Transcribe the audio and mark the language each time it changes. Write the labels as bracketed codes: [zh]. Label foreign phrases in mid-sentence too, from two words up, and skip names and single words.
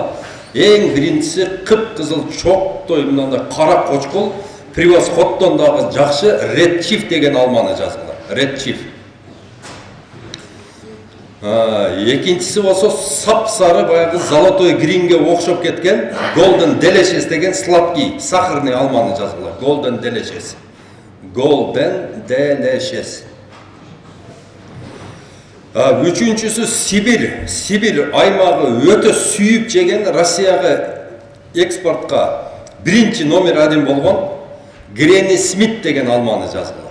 [ky] Эң биринчиси кып-кызыл чоктой мындай кара кочкул, превосходтон дагы жакшы Red Chief деген алманы жазгыла. Red Chief. Экинчиси болсо сап-сары баягы золотой гринге окшоп кеткен Golden Delicious деген [ru] сладкий, сахарный [ky] алманы жазгыла. Golden Delicious. Golden Delicious. Үчүнчүсү Сибир аймагы өтө сүйүп жеген Россияга экспортко биринчи номер 1 болгон Granny Smith деген алманы жазгыла.